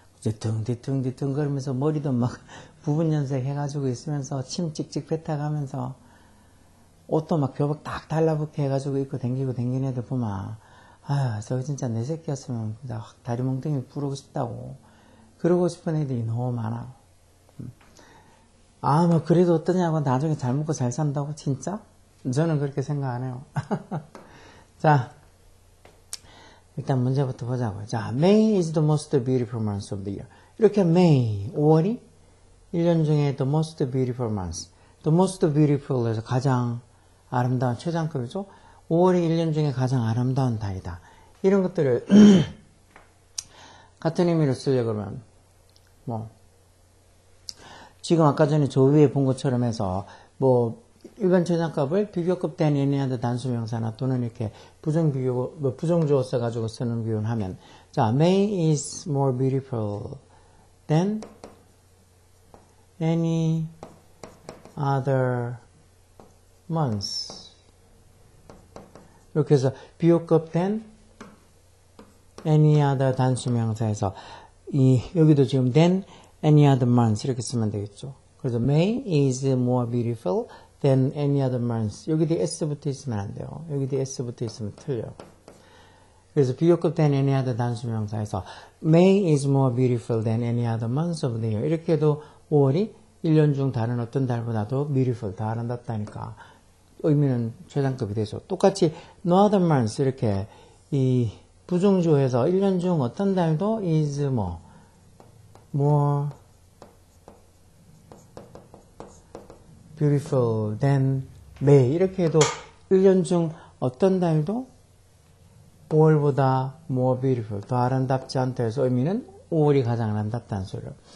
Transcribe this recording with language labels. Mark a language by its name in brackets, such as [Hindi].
[Korean] 이제 뒤뚱뒤뚱 걸으면서 머리도 막 부분 연색 해가지고 있으면서 침 찍찍 뱉어가면서 옷도 막 교복 딱 달라붙게 해가지고 입고 댕기는 애들 보면 저거 진짜 내 새끼였으면 진짜 확 다리 몽둥이 부르고 싶다고. 그러고 싶은 애들이 너무 많아. 뭐 그래도 어떠냐고, 나중에 잘 먹고 잘 산다고? 진짜? 저는 그렇게 생각 안 해요. 자, 일단 문제부터 보자고요. [English] 자, May is the most beautiful month of the year. [Korean] 이렇게 May, 5월이 1년 중에 [English] the most beautiful month. the most beautiful [Korean] 에서 가장 아름다운 최상급이죠. 5월이 1년 중에 가장 아름다운 달이다. 이런 것들을 같은 의미로 쓰려고 그러면 뭐 지금 아까 전에 저 위에 본 것처럼 해서 뭐 일반 최상급을 비교급 된 애니한테 단수명사나 또는 이렇게 부정주어 써가지고 쓰는 비유하면 자, [English] May is more beautiful than any other month. [Korean] 이렇게 해서 비교급 된 any other 단수명사에서 여기도 지금 [English] than any other month [Korean] 이렇게 쓰면 되겠죠. 그래서 [English] May is more beautiful than any other month. [Korean] 여기 뒤에 s 붙어 있으면 안 돼요. 여기 뒤에 s 붙어 있으면 틀려. 그래서 비교급 [English] than any other [Korean] 단수명사에서 [English] May is more beautiful than any other month of the year. [Korean] 이렇게 해도 5월이 1년 중 다른 어떤 달보다도 beautiful, 더 아름답다니까 의미는 최상급이 되죠. 똑같이 [English] no other month [Korean] 이렇게 이 부정주어에서 1년 중 어떤 달도 [English] is more beautiful than May [Korean] 이렇게 해도 1년 중 어떤 달도 5월보다 [English] more beautiful [Korean] 더 아름답지 않다 해서 의미는 5월이 가장 아름답다는 소리예요.